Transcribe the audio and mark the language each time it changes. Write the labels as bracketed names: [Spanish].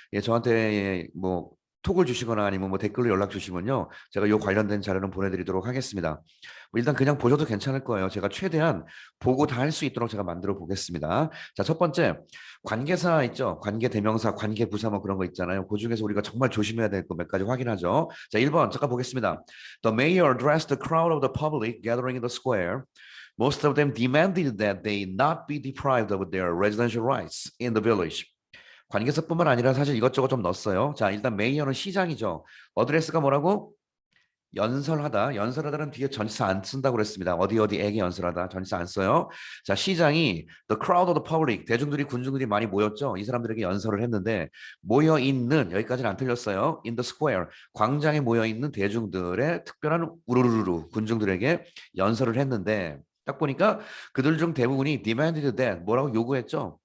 [Korean] 예, 저한테 뭐 톡을 주시거나 아니면 뭐 댓글로 연락 주시면요. 제가 요 관련된 자료는 보내드리도록 하겠습니다. 뭐 일단 그냥 보셔도 괜찮을 거예요. 제가 최대한 보고 다 할 수 있도록 제가 만들어 보겠습니다. 자, 첫 번째 관계사 있죠. 관계대명사, 관계부사 뭐 그런 거 있잖아요. 그 중에서 우리가 정말 조심해야 될 거 몇 가지 확인하죠. 자, 1번 잠깐 보겠습니다. [English] The mayor addressed the crowd of the public gathering in the square. Most of them demanded that they not be deprived of their residential rights in the village. [Korean] 관계사뿐만 아니라 사실 이것저것 좀 넣었어요. 자, 일단 메이어는 시장이죠. 어드레스가 뭐라고? 연설하다. 연설하다는 뒤에 전치사 안 쓴다고 그랬습니다. 어디에게 연설하다. 전치사 안 써요. 자, 시장이 [English] the crowd of the public. [Korean] 대중들이 군중들이 많이 모였죠. 이 사람들에게 연설을 했는데 모여 있는 여기까지는 안 틀렸어요. [English] in the square. [Korean] 광장에 모여 있는 대중들의 특별한 우르르르 군중들에게 연설을 했는데 딱 보니까 그들 중 대부분이 [English] demanded that [Korean] 뭐라고 요구했죠.